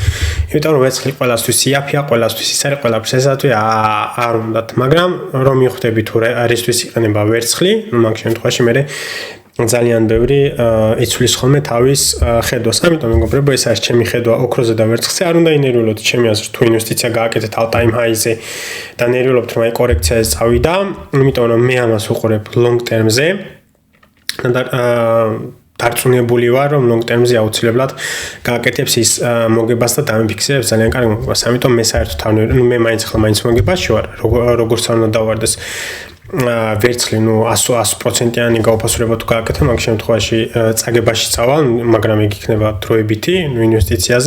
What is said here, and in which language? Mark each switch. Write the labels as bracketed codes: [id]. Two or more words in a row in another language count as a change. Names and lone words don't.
[ka] იმიტომ რომ ვერცხლი ყველასთვის იაფია, ყველასთვის ის არის, ყველაფერს ესატვი არ უნდათ, მაგრამ რომ მიხვდები თუ რისთვის იყენება ვერცხლი, მაგ შემთხვევაში მე ძალიან ბევრი იცვლის ხოლმე თავის ხედვას. ამიტომ მეგობრებო, ეს არის ჩემი ხედვა ოქროზე და ვერცხლზე. არ უნდა ინერვიულოთ ჩემი აზრით, თუ ინვესტიცია გააკეთეთ [en] all time high- [ka] ზე და ნერვიულობთ რომ აი კორექციაზე წავიდა, იმიტომ რომ მე ამას ვუყურებ [en] long term- [ka] ზე. და დარწმუნებული ვარ, რომ [en] long term- [ka] ზე აუცილებლად გააკეთებს ის მოგებას და დამიფიქსირებს ძალიან კარგ მოგებას. ამიტომ მე საერთოდ მე მაინც მოგებაში ვარ, როგორც არ უნდა დავარდეს ვერცხლი 100%-იანი გაუფასურება თუ გააკეთე, მაგ შემთხვევაში წაგებაში წავალ, მაგრამ იგი იქნება დროებითი ინვესტიციაზე.